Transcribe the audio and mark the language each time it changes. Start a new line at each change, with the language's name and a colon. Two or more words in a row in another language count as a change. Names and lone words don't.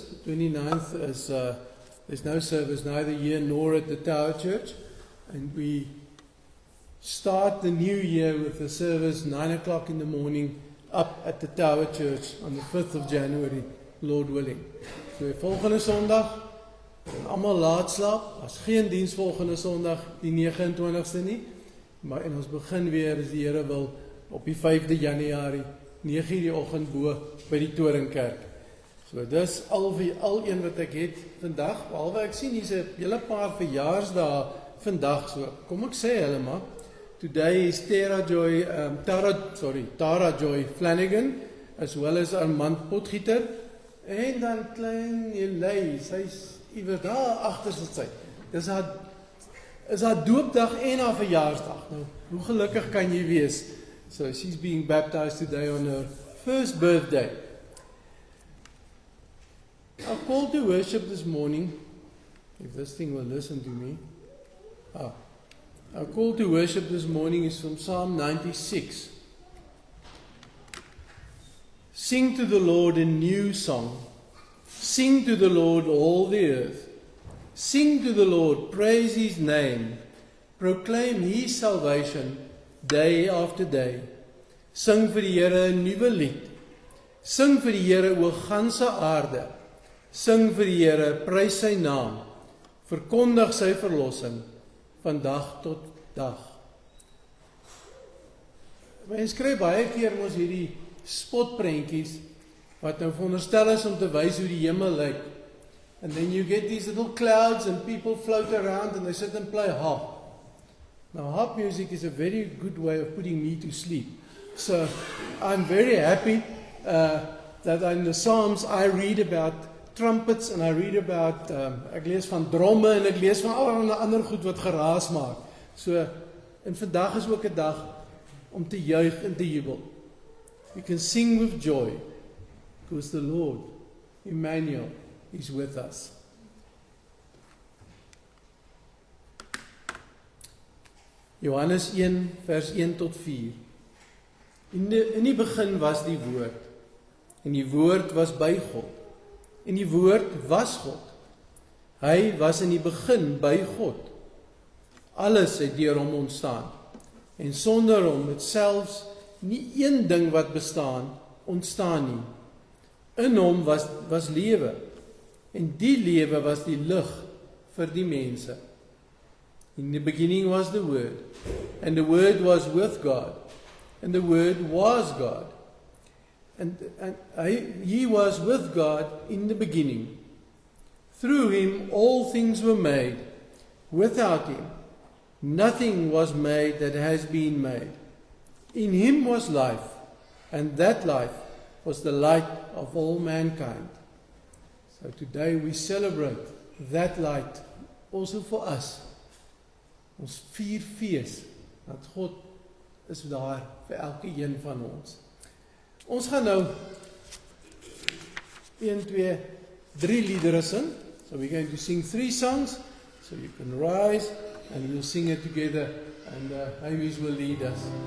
English: The 29th is there's no service neither here nor at the Tower Church. And we start the new year with a service 9 o'clock in the morning up at the Tower Church on the 5th of January, Lord willing.
Afrikaans: So volgende Sondag, almal laat slaap. As geen diens volgende Sondag, die 29ste nie. Maar en ons begin weer as die Here wil op die 5de Januarie, 9:00 die oggend bo by die Toringkerk. So dis al een wat ek het vandag, behalwe ek sien hier's 'n hele paar verjaarsdae vandag, so kom ek sê hulle maar.
English: Today is
Afrikaans: Tara Joy Flanagan,
English: as well as
Afrikaans: Armand Potgieter, en dan klein Elay, sy's iewers daar agter sy. Dis haar doopdag en haar verjaarsdag. Nou, hoe gelukkig kan jy wees?
English: So she's being baptized today on her first birthday. Our call to worship this morning, if this thing will listen to me. Our call to worship this morning is from Psalm 96. Sing to the Lord a new song. Sing to the Lord all the earth. Sing to the Lord, praise His name. Proclaim His salvation day after day.
Afrikaans: Sing vir die Here 'n nuwe lied. Sing vir die Here o ganse aarde. Sing vir die Here, prys sy naam. Verkondig sy verlossing van dag tot dag. Mense kry baie keer mos hierdie spotprentjies wat nou veronderstel is om te wys hoe die hemel lyk.
English: And then you get these little clouds and people float around and they sit and play harp. Now harp music is a very good way of putting me to sleep. So I'm very happy that in the Psalms I read about trumpets en I read about,
Afrikaans: ek lees van dromme en ek lees van allerlei ander goed wat geraas maak. So, en vandag is ook 'n dag om te juig en te jubel.
English: We can sing with joy, because the Lord, Emmanuel, is with us.
Afrikaans: Johannes 1, vers 1 tot 4. In die begin was die woord, en die woord was by God. En die woord was God. Hy was in die begin by God. Alles het deur hom ontstaan. En sonder hom het selfs nie een ding wat ontstaan nie. In hom was lewe. En die lewe was die lig vir die mense.
English: In the beginning was the Word. And the Word was with God. And the Word was God. And He was with God in the beginning. Through Him all things were made. Without Him nothing was made that has been made. In Him was life, and that life was the light of all mankind. So today we celebrate that light also for us.
Afrikaans: Ons vier fees dat God is daar vir elke een van ons. Ons gaan nou 1, 2, 3 liedere sing.
English: So we're going to sing 3 songs. So you can rise and we'll sing it together. And Havis will lead us.